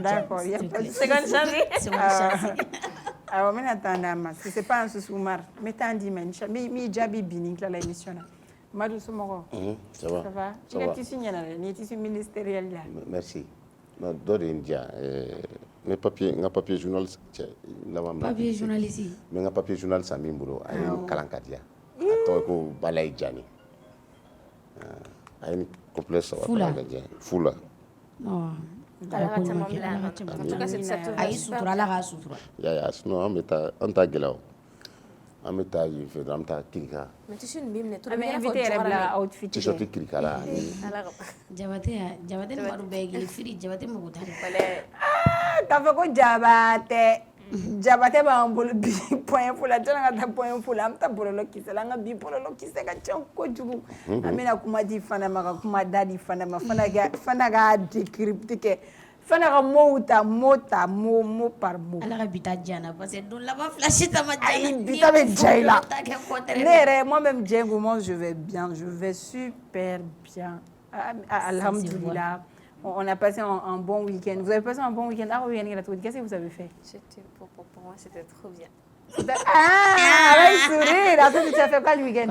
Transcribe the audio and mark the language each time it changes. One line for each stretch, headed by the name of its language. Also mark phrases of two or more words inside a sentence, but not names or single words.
French: d'accord il y a pas de seconde
Bambara: awɔ n bɛna temps d'a ma
French: si c'est pas un souci
Bambara: Umar n bɛ temps d'i ma mi jaabi bi ni n tilala émission na Madu somɔgɔ
French: ça va ça va
Bambara: I ka tissu ɲɛna dɛ ni
French: tissu ministériel
Bambara: la
French: merci non
Bambara: dɔ de ye n diya n ka
French: papier journal
Bambara: cɛ laban
French: papier journaliste
Bambara: n bɛ n ka
French: papier journal
Bambara: san min bolo a ye n kalan ka diya a tɔgɔ ko Balayi Jani a ye n complet saba kalan ka diya fula Ala ka caman bila
French: en tout cas c'est ça
Bambara: a y'i sutura Ala k'a sutura ya sinon an t'a gɛlɛya o an bɛ taa yen fɛ an bɛ taa kirika mais tissu nin bɛ minɛ an bɛ invité yɛrɛ bila outfit t-shirt kirika la Jabate ni Madu bɛɛ ye kelen firi Jabate mako t'a la k'a fɔ ko Jabate b'an bolo bi point fo la jɔn ka taa point fo la an bɛ taa bɔlɔlɔ kisɛ la an ka bi bɔlɔlɔ kisɛ ka ca kojugu an bɛna kuma di fana ma ka kuma da di fana ma fana ka décrypte kɛ fana ka mots ta
French: mot par mot
Bambara: Ala ka bi ta diya na
French: parce que
Bambara: don laban fila si ta ma diya ayi bi ta bɛ diya I la ne yɛrɛ
French: moi-même Djengu moi je vais bien je vais super bien
Bambara: alhamdulillah.
French: On a passé un bon week-end. Vous avez passé un bon week-end? Qu'est-ce que vous avez fait? Pour moi, c'était trop bien. Avec sourire. Attends, tu as fait quoi le week-end?